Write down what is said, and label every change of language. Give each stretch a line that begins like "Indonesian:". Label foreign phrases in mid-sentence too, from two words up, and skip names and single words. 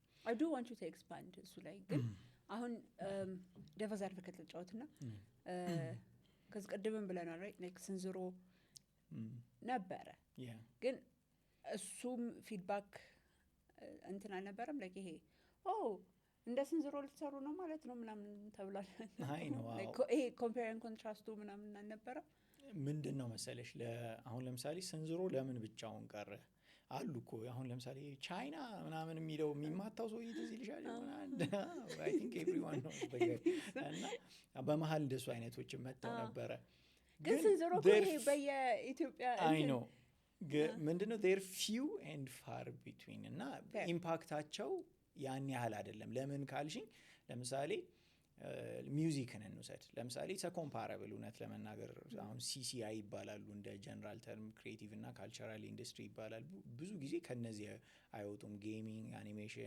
English: I do want you to expand
Amharic: እሱ ላይ ግን አሁን
English: devil's advocate
Amharic: ልጫወትና ከዚህ ቀደም ብለናል right like ስንዝሮ ነበረ ግን እሱም ፊድባክ እንትን አልነበረም like ይሄ እንደ ስንዝሮ ልትሰሩ ነው ማለት ነው ምናምን ተብሏል አይ ነው ይሄ
English: compare and contrast
Amharic: ምናምን አልነበረም ምንድነው መሰለሽ አሁን ለምሳሌ ስንዝሮ ለምን ብቻውን ቀረ አሉ እኮ አሁን ለምሳሌ ቻይና ምናምን የሚለው የሚማታው ሰው ትዝ ይልሻል
English: I think everyone knows
Amharic: እና በመሃል እንደሱ አይነቶች መጣው ነበረ ግን ስንዝሮ ይሄ በየኢትዮጵያ አይ ነው ምንድነው
English: there few and far between
Amharic: እና ኢምፓክታቸው ያን ያህል አይደለም ለምን ካልሽኝ ለምሳሌ ሚውዚክን እንውሰድ ለምሳሌ ኮምፓራብል እውነት ለመናገር አሁን CCI ይባላሉ እንደ
English: general term
Amharic: ክሪኤቲቭ እና ካልቸራል ኢንዱስትሪ ይባላል ብዙ ጊዜ ከነዚህ አይወጡም
English: gaming animation